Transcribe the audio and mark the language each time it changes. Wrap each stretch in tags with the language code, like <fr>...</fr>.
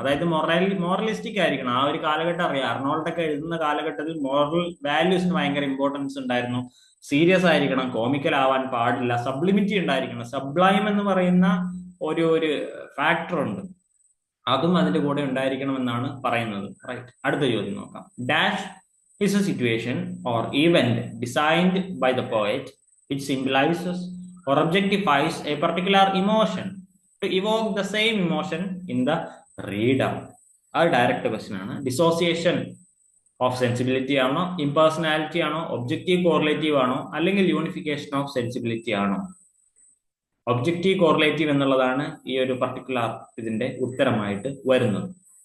<ml>അതായത് മോറലിസ്റ്റിക് ആയിരിക്കണം. ആ ഒരു കാലഘട്ടം അറിയാം, അർണോൾഡൊക്കെ എഴുതുന്ന കാലഘട്ടത്തിൽ മോറൽ വാല്യൂസിന് ഭയങ്കര ഇമ്പോർട്ടൻസ് ഉണ്ടായിരുന്നു. സീരിയസ് ആയിരിക്കണം, കോമിക്കൽ ആവാൻ പാടില്ല, സബ്ലിമിറ്റി ഉണ്ടായിരിക്കണം. സബ്ലൈം എന്ന് പറയുന്ന ഒരു ഫാക്ടർ ഉണ്ട്, അതും അതിന്റെ കൂടെ ഉണ്ടായിരിക്കണം എന്നാണ് പറയുന്നത്. റൈറ്റ്, അടുത്ത ചോദ്യം നോക്കാം.</ml> <en>Dash is a situation or event designed by the poet which symbolizes or objectifies a particular emotion to evoke the same emotion in the reader.</en> <ml>അത് ഡയറക്റ്റ് ക്വസ്റ്റ്യൻ ആണ്. ഡിസോസിയേഷൻ ഓഫ് സെൻസിബിലിറ്റി ആണോ, impersonality ആണോ, objective correlative ആണോ, അല്ലെങ്കിൽ unification of sensibility ആണോ? Objective correlative എന്നുള്ളതാണ് ഈ ഒരു പർട്ടിക്കുലർ ഇതിന്റെ ഉത്തരമായിട്ട് വരുന്നത്.</ml>